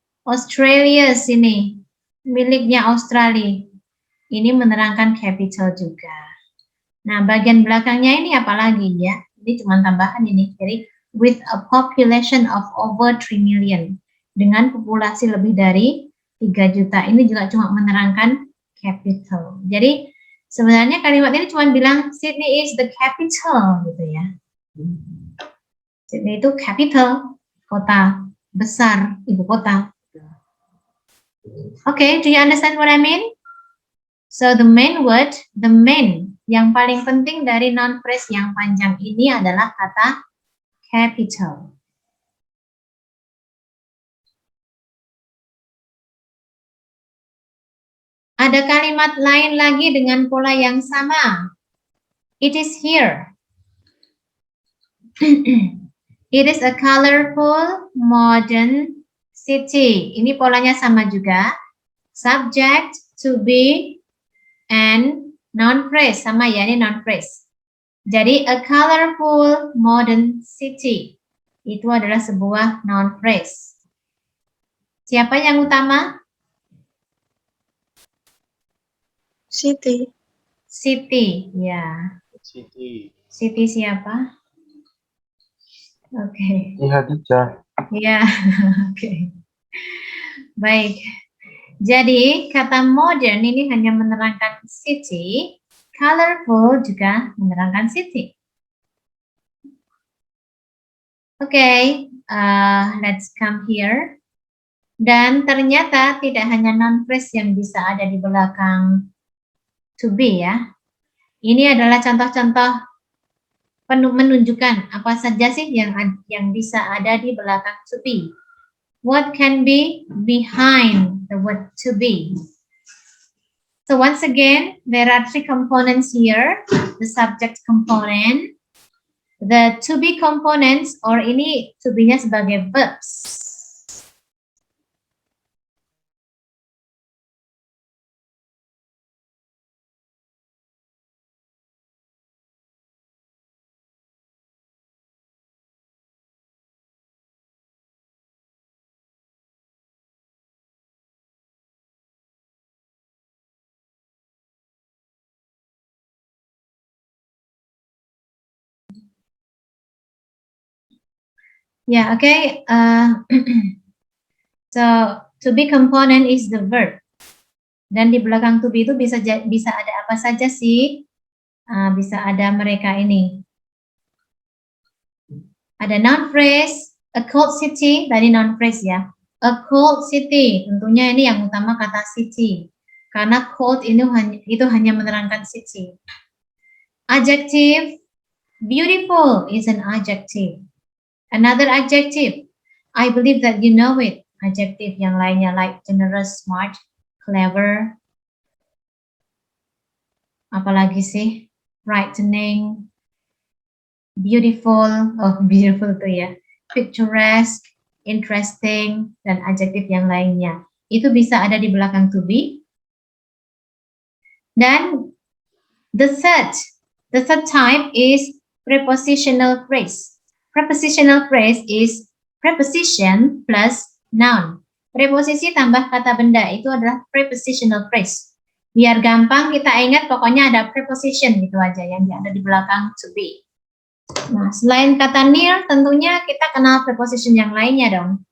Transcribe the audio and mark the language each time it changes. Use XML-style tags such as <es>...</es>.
<id>Australia's ini miliknya Australia. Ini menerangkan capital juga. Nah, bagian belakangnya ini apa lagi ya? Ini cuma tambahan ini.</id> <en>Jadi, with a population of over 3 million.</en> <id>Dengan populasi lebih dari 3 juta. Ini juga cuma menerangkan capital. Jadi, sebenarnya kalimat ini cuma bilang</id> <en>Sydney is the capital</en> <id>gitu ya. Sydney itu capital, kota besar, ibu kota.</id> <en>Okay, do you understand what I mean? So the main word,</en> <id>yang paling penting dari noun phrase yang panjang ini adalah kata capital. Ada kalimat lain lagi dengan pola yang sama.</id> <en>It is here. It is a colorful, modern city.</en> <id>Ini polanya sama juga.</id> <en>Subject, to be, and noun phrase.</en> <id>Sama ya, ini</id> <en>noun phrase. Jadi, a colorful, modern city.</en> <id>Itu adalah sebuah noun phrase. Siapa yang utama?</id> <en>City. City, ya. City.</en> <id>City siapa? Oke. Khadijah. Ya, oke. Baik. Jadi, kata modern ini hanya menerangkan city, colorful juga menerangkan city.</id> <en>Oke, let's come here.</en> <id>Dan ternyata tidak hanya noun phrase yang bisa ada di belakang to be ya. Ini adalah contoh-contoh menunjukkan apa saja sih yang bisa ada di belakang to be.</id> <en>What can be behind the word to be? So once again, there are 3 components here. The subject component, the to be components, or</en> <id>ini to be-nya sebagai</id> <en>verbs. Yeah, okay. So to be component is the verb.</en> <id>Dan di belakang to be itu bisa ada apa saja sih? Bisa ada mereka ini.</id> <en>Ada noun phrase, a cold city, tadi noun phrase ya.</en> <id>A cold city, tentunya ini yang utama kata city. Karena cold itu hanya menerangkan city.</id> <en>Adjective, beautiful is an adjective. Another adjective, I believe that you know it. Adjective</en> <id>yang lainnya</id> <en>like generous, smart, clever.</en> <id>Apalagi sih?</id> <en>Brightening, beautiful, beautiful tuh ya.</en> <id>Picturesque, interesting, dan adjective yang lainnya. Itu bisa ada di belakang to be.</id> <en>Dan the third type is prepositional phrase. Prepositional phrase is preposition plus noun.</en> <id>Preposisi tambah kata benda itu adalah prepositional phrase. Biar gampang kita ingat, pokoknya ada preposition gitu aja yang ada di belakang to be. Nah, selain kata near, tentunya kita kenal preposition yang lainnya dong.</id>